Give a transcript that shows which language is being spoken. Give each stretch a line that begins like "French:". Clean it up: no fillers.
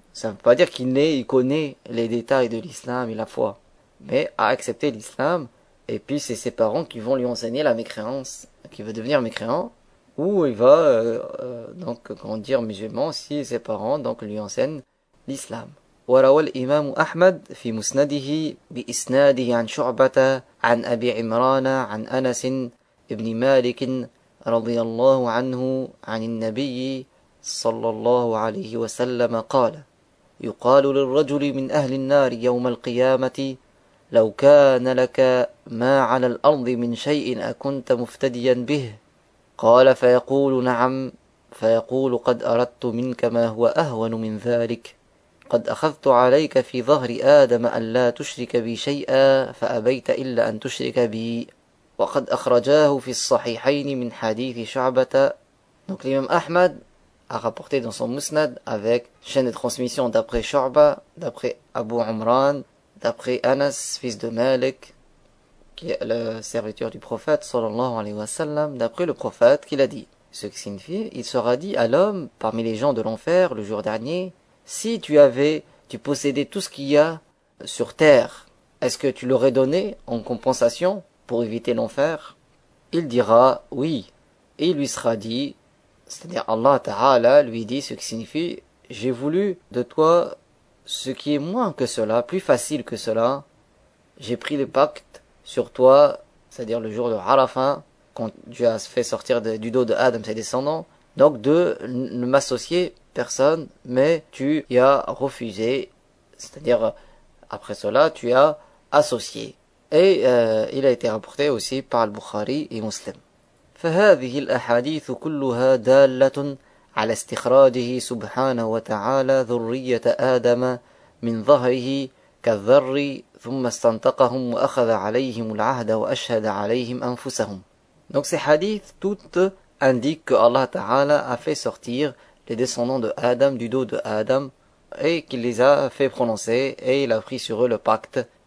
French: Ça ne veut pas dire qu'il naît, il connaît les détails de l'islam et la foi, mais à accepter l'islam, et puis c'est ses parents qui vont lui enseigner la mécréance, qui veut devenir mécréant, ou il va donc grandir musulman si ses parents donc lui enseignent l'islam.
Arabic: وروى الإمام أحمد في مسنده بإسناده عن شعبة عن أبي عمران عن أنس ابن مالك رضي الله عنه عن النبي صلى الله عليه وسلم قال يقال للرجل من أهل النار يوم القيامة لو كان لك ما على الأرض من شيء أكنت مفتديا به قال فيقول نعم فيقول قد أردت منك ما هو أهون من ذلك قد أخذت عليك في ظهر آدم أن لا تشرك بي شيئا فأبيت إلا أن تشرك بي وقد أخرجاه في الصحيحين من حديث شعبة.
French: Donc l'imam Ahmad a rapporté dans son musnad avec chaîne de transmission d'après Shu'ba, d'après Abu Umran, d'après Anas, fils de Malik, qui est le serviteur du prophète, sallallahu alayhi wa sallam, d'après le prophète qu'il a dit. Ce qui signifie, il sera dit à l'homme parmi les gens de l'enfer le jour dernier, si tu possédais tout ce qu'il y a sur terre, est-ce que tu l'aurais donné en compensation pour éviter l'enfer? Il dira oui. Et il lui sera dit, c'est-à-dire Allah Ta'ala lui dit ce qui signifie, j'ai voulu de toi ce qui est moins que cela, plus facile que cela. J'ai pris le pacte sur toi, c'est-à-dire le jour de Arafah, quand tu as fait sortir du dos de Adam ses descendants, donc de ne m'associer personne, mais tu y as refusé, c'est-à-dire après cela tu as associé. Et il a été rapporté aussi par Al-Bukhari et Muslim.
Arabic: فهذه الأحاديث كلها دالة على استخراجه سبحانه وتعالى ذرية آدم من ظهره كالذر ثم استنطقهم وأخذ عليهم العهد وأشهد عليهم أنفسهم.
French: Donc ces hadiths toutes indiquent que Allah Ta'ala a fait sortir les descendants de Adam du dos de Adam et qu'il les a fait prononcer et il a pris sur eux le pacte.